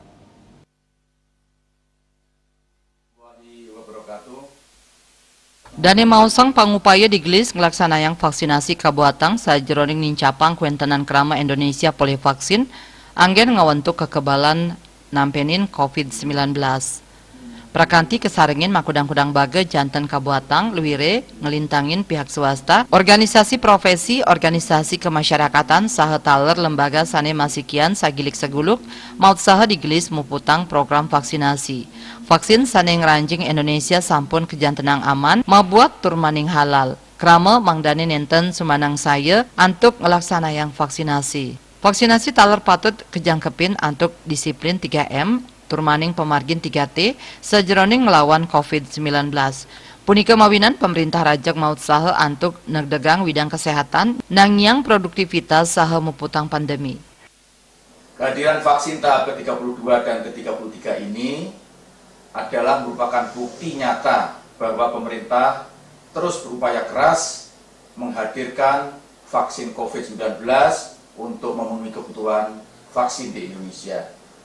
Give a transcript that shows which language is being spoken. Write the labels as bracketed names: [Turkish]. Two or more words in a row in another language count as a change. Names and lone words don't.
[Balinese] Dane Mausang pangupaya digelis ngelaksanayang vaksinasi kabuatang sajeroning nincapang kuentenan kerama Indonesia polivaksin anggen ngawentuk kekebalan nampenin COVID-19. Prakanti kesarengin makudang-kudang baga janten kabuatang luwire ngelintangin pihak swasta, organisasi profesi, organisasi kemasyarakatan, saha taler lembaga sane masikian sagilik seguluk, maut saha digelis muputang program vaksinasi. Vaksin sane ngeranjing Indonesia sampun kejantenang aman, mabuat turmaning halal. Krama mangdane nenten sumanang saya antuk ngelaksanayang vaksinasi. Vaksinasi taler patut kejangkepin antuk disiplin 3M, turmaning pemargin 3T, sejeroning melawan COVID-19. Punika mawinan pemerintah rajak maut saha antuk negdegang widang kesehatan, nangyang produktivitas saha muputang pandemi. [Indonesian] Kehadiran vaksin tahap ke-32 dan ke-33 ini adalah merupakan bukti nyata bahwa pemerintah terus berupaya keras menghadirkan vaksin COVID-19 untuk memenuhi kebutuhan vaksin di Indonesia.